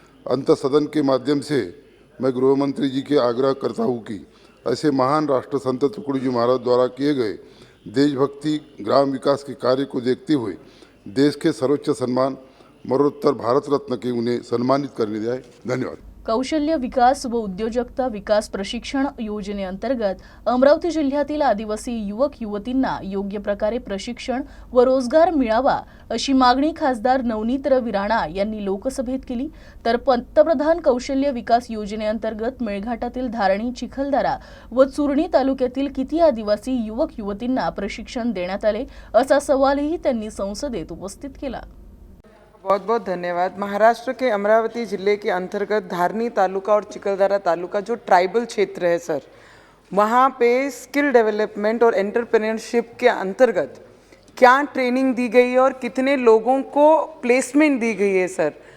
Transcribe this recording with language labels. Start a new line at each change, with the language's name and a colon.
Hindi: अंत सदन के माध्यम से मैं गृह मंत्री जी के आग्रह करता हूँ कि ऐसे महान राष्ट्रसंत तुकडोजी महाराज द्वारा किए गए देशभक्ति, ग्राम विकास के कार्य को देखते हुए देश के सर्वोच्च सम्मान मरणोत्तर भारत रत्न के उन्हें सम्मानित करने जाए। धन्यवाद।
Marathi: कौशल्य विकास व उद्योजकता विकास प्रशिक्षण योजनेअंतर्गत अमरावती जिल्ह्यातील आदिवासी युवक युवतींना योग्य प्रकारे प्रशिक्षण व रोजगार मिळावा अशी मागणी खासदार नवनीत रवी राणा यांनी लोकसभेत केली। तर पंतप्रधान कौशल्य विकास योजनेअंतर्गत मेळघाटातील धारणी, चिखलदरा व चुरणी तालुक्यातील किती आदिवासी युवक युवतींना प्रशिक्षण देण्यात आले असा सवालही त्यांनी संसदेत उपस्थित केला।
Hindi: बहुत बहुत धन्यवाद। महाराष्ट्र के अमरावती जिले के अंतर्गत धारनी तालुका और चिखलदरा तालुका जो ट्राइबल क्षेत्र है सर, वहाँ पे स्किल डेवलपमेंट और एंटरप्रेन्योरशिप के अंतर्गत क्या ट्रेनिंग दी गई है और कितने लोगों को प्लेसमेंट दी गई है सर?